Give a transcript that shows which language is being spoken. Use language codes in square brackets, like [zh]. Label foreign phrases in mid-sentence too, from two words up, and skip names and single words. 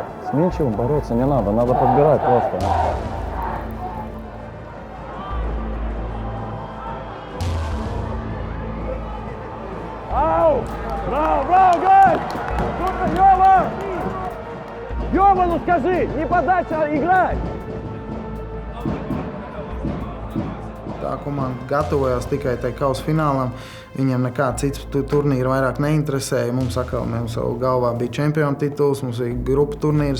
[ru] С ничем бороться не надо подбирать просто. Ау! Браво, гайс! Йова! Йова, ну скажи, не подача, а играй! [lv] Tā komanda gatavojās tikai tai kausa finālam. Viņiem nekāds cits turnīrs vairāk neinteresēja. Mums galvā bija čempionu tituls, mums bija grupu turnīrs.